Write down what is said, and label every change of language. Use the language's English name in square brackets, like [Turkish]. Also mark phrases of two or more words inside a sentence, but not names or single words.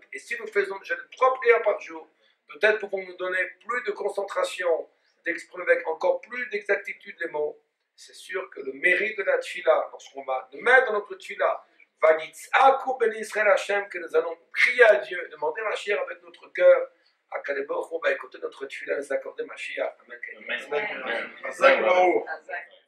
[French] Et si nous faisons déjà 3 prières par jour, peut-être pouvons-nous donner plus de concentration, d'exprimer avec encore plus d'exactitude les mots. C'est sûr que le mérite de la tefila, lorsqu'on va nous mettre dans notre tefila, va dire que nous allons prier à Dieu, demander la chair avec notre cœur, [Hebrew] הקדוש ברוך הוא, ויקוטט [French] notre tefila, nous accorder Mashiach. Amen. Amen. [Hebrew] חזק וברוך. חזק.